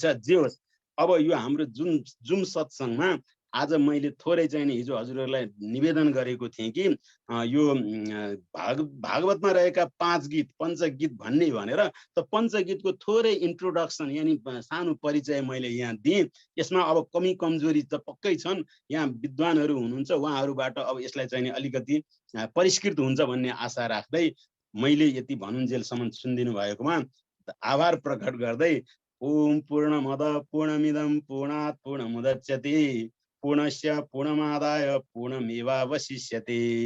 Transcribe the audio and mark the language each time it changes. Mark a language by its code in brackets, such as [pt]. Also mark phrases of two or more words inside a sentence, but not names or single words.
[ne] जे होस् अब यो हाम्रो जुन सत्सङ्गमा आज मैले थोरै चाहिँ हिजो हजुरहरूलाई निवेदन गरेको थिएँ कि यो भागवतमा रहेका 5 गीत पञ्चगीत भन्ने भनेर त पञ्चगीतको थोरै इन्ट्रोडक्सन यानि सानो परिचय मैले यहाँ दिएँ। यसमा अब कमी कमजोरी त पक्कै छन्। यहाँ विद्वानहरू हुनुहुन्छ उहाँहरूबाट अब यसलाई चाहिँ अलिकति परिष्कृत हुन्छ भन्ने आशा राख्दै मैले यति भनुन्जेलसम्म सुनिदिनु भएकोमा आभार प्रकट गर्दै [sa] ओम पूर्णमद पूर्णमिदं पूर्णात् पूर्णमुदच्यते पूर्णस्य पूर्णमादाय पूर्णमेवावशिष्यते।